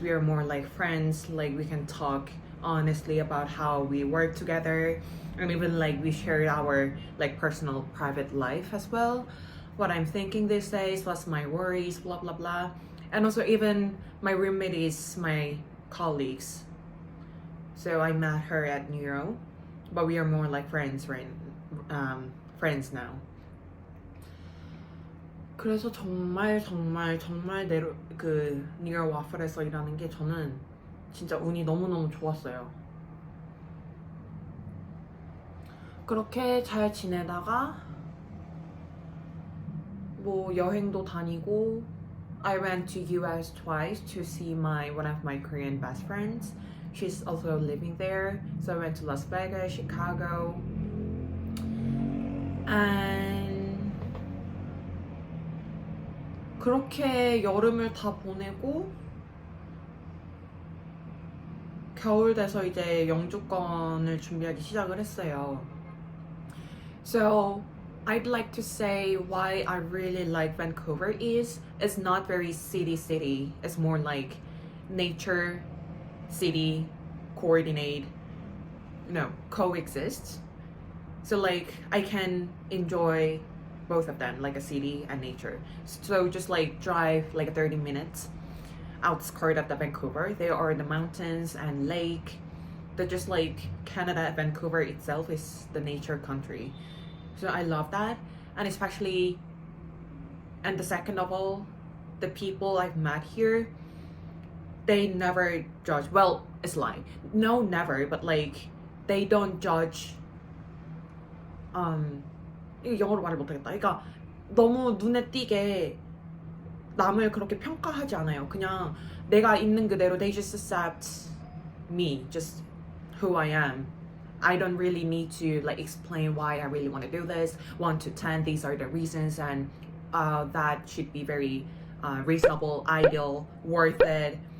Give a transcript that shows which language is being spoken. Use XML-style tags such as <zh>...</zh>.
<en>We are more like friends. Like we can talk honestly about how we work together, and even like we share our like personal private life as well. What I'm thinking these days, what's my worries, blah blah blah. And also even my roommate is my colleagues. So I met her at Neuro, but we are more like friends right friends now.</en> <ko>그래서 정말 내로 그 니어 와플에서 일하는 게 저는 진짜 운이 너무너무 좋았어요. 그렇게 잘 지내다가 뭐 여행도 다니고</ko> <en>I went to US twice to see one of my Korean best friends. She's also living there. So I went to Las Vegas, Chicago, and</en> <ko>그렇게 여름을 다 보내고 겨울 돼서 이제 영주권을 준비하기 시작을 했어요. So</ko> <en>I'd like to say why I really like Vancouver is it's not very city. It's more like nature, city, coordinate, coexist. So like I can enjoy both of them, like a city and nature. So just like drive like 30 minutes outskirts of the Vancouver. There are the mountains and lake. They're just like Canada, Vancouver itself is the nature country. So I love that. And especially, and the second of all, the people I've met here, they never judge. Well, it's lie. No, never. But like, they don't judge.</en> <ko>이거 영어로 말을 못하겠다. 그러니까 너무 눈에 띄게 남을 그렇게 평가하지 않아요. 그냥 내가 있는 그대로</ko> <en>they just accept me, just who I am. I don't really need to like explain why I really want to do this. 1 to 10, these are the reasons, and that should be very reasonable, ideal, worth it.</en>